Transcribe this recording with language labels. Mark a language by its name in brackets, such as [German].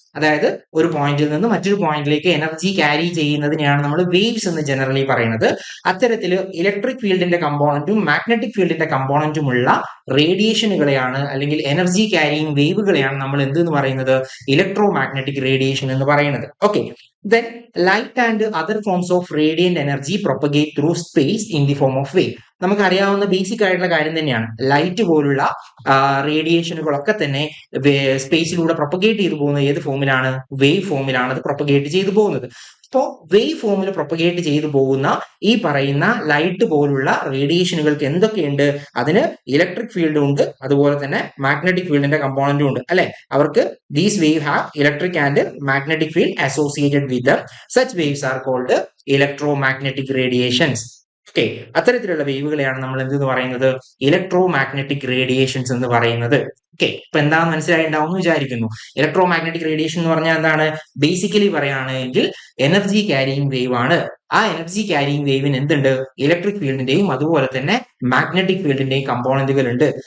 [Malayalam] അതായത് ഒരു പോയിന്റിൽ നിന്ന് മറ്റൊരു പോയിന്റിലേക്ക് എനർജി ക്യാരി ചെയ്യുന്നതിനെയാണ് നമ്മൾ വേവ്സ് എന്ന് ജനറലി പറയുന്നത്. അത്തരത്തിൽ ഇലക്ട്രിക് ഫീൽഡിന്റെ കമ്പോണന്റും മാഗ്നറ്റിക് ഫീൽഡിന്റെ കമ്പോണന്റും ഉള്ള റേഡിയേഷനുകളെയാണ് അല്ലെങ്കിൽ എനർജി ക്യാരിയിങ് വേവുകളെയാണ് നമ്മൾ എന്തെന്ന് പറയുന്നത്, ഇലക്ട്രോ മാഗ്നറ്റിക് റേഡിയേഷൻ എന്ന് പറയുന്നത്. [English] Okay, then light and other forms of radiant energy propagate through space in the form of wave. [Malayalam] നമുക്കറിയാവുന്ന ബേസിക് ആയിട്ടുള്ള കാര്യം തന്നെയാണ്. ലൈറ്റ് പോലുള്ള റേഡിയേഷനുകളൊക്കെ തന്നെ സ്പേസിലൂടെ പ്രൊപ്പഗേറ്റ് ചെയ്തു പോകുന്നത് ഏത് ഫോമിലാണ്, വേവ് ഫോമിലാണ് അത് പ്രൊപ്പഗേറ്റ് ചെയ്തു പോകുന്നത്. അപ്പോൾ വേവ് ഫോമിൽ പ്രൊപ്പഗേറ്റ് ചെയ്തു പോകുന്ന ഈ പറയുന്ന ലൈറ്റ് പോലുള്ള റേഡിയേഷനുകൾക്ക് എന്തൊക്കെയുണ്ട്, അതിന് ഇലക്ട്രിക് ഫീൽഡും ഉണ്ട്, അതുപോലെ തന്നെ മാഗ്നറ്റിക് ഫീൽഡിന്റെ കമ്പോണന്റും ഉണ്ട് അല്ലെ. [English] അവർക്ക് these wave have electric and magnetic field associated with them. Such waves are called electromagnetic radiations. [Malayalam] Okay, അത്തരത്തിലുള്ള വേവുകളെയാണ് നമ്മൾ എന്തെന്ന് പറയുന്നത്, ഇലക്ട്രോ മാഗ്നറ്റിക് റേഡിയേഷൻസ് എന്ന് പറയുന്നത്. ഓക്കെ, ഇപ്പൊ എന്താണെന്ന് മനസ്സിലായിട്ടുണ്ടാവും എന്ന് വിചാരിക്കുന്നു. ഇലക്ട്രോ മാഗ്നറ്റിക് റേഡിയേഷൻ എന്ന് പറഞ്ഞാൽ എന്താണ്, ബേസിക്കലി പറയുകയാണെങ്കിൽ എനർജി ക്യാരിയിങ് വേവ് ആണ്. ആ എനർജി ക്യാരിയിങ് വേവിന് എന്തുണ്ട്, ഇലക്ട്രിക് ഫീൽഡിന്റെയും അതുപോലെ തന്നെ മാഗ്നറ്റിക് ഫീൽഡിന്റെയും കമ്പോണന്റുകൾ ഉണ്ട്.